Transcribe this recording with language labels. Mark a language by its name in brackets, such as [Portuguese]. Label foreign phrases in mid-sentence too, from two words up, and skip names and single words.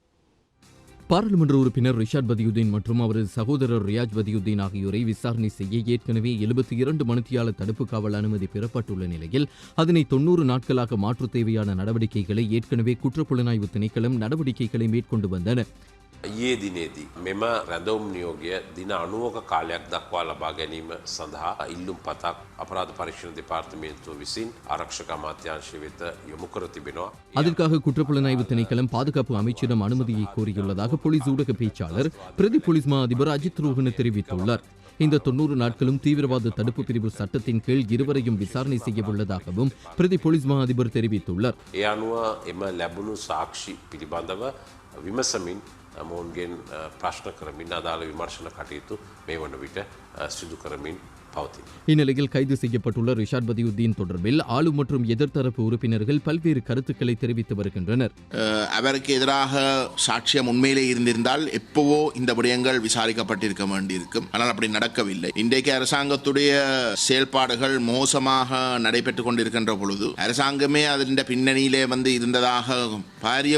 [Tamil] பாராளுமன்ற உறுப்பினர் ரிஷாட் பதியுதீன் மற்றும் அவரது சகோதரர் ரியாஜ் பதியுதீன் ஆகியோரை விசாரணை செய்ய ஏற்கனவே 72 மணித்தியால தடுப்பு காவல் அனுமதி பெறப்பட்டுள்ள நிலையில் அதனை 90 நாட்களாக மாற்று தேவையான நடவடிக்கைகளை ஏற்கனவே குற்றப்புலனாய்வு திணைக்களம் நடவடிக்கைகளை மேற்கொண்டு வந்தன. [Sinhala] ඊයේ දිනේදී මෙම රැඳවුම් නියෝගය දින 90ක කාලයක් දක්වා ලබා ගැනීම සඳහා ඉල්ලුම් පතක් අපරාධ පරීක්ෂණ දෙපාර්තමේන්තුව විසින් ආරක්ෂක අමාත්‍යාංශය වෙත යොමු කර තිබෙනවා. [Tamil] அதற்காக குற்றப்புலனாய்வு திணைக்களம் பாதுகாப்பு அமைச்சிடம் அனுமதியை கோரியுள்ளதாக போலீஸ் ஊடக பேச்சாளர் பிரதி போலீஸ் மா அதிபர் அஜித் ரோஹன தெரிவித்துள்ளார். இந்த 90 நாட்களும் தீவிரவாத தடுப்பு பிரிவு சட்டத்தின் கீழ் இருவரையும் விசாரணை செய்ய உள்ளதாகவும் பிரதி போலீஸ் மா அதிபர் தெரிவித்துள்ளார். [Sinhala] ඒ අනුව එම ලැබුණු සාක්ෂි පිළිබඳව විමසමින් මොවුන්ගෙන් ප්‍රශ්න කරමින් අදාළ විමර්ශන කටයුතු මේ වන විට සිදු කරමින් පවතින. [Tamil] இந்நிலையில் கைது செய்யப்பட்டுள்ள ரிஷாட் பதியுதீன் தொடர்பில் ஆளும் மற்றும் எதிர்த்தரப்பு உறுப்பினர்கள் பல்வேறு கருத்துக்களை தெரிவித்து வருகின்றனர். அவருக்கு எதிராக சாட்சியம் உண்மையிலே இருந்திருந்தால் எப்பவோ இந்த விடயங்கள் விசாரிக்கப்பட்டிருக்க வேண்டியிருக்கும். ஆனால் அப்படி நடக்கவில்லை. இன்றைக்கு அரசாங்கத்துடைய செயல்பாடுகள் மோசமாக நடைபெற்றுக் கொண்டிருக்கின்ற பொழுது அரசாங்கமே அதன் பின்னணியிலே இருந்ததாக பாரிய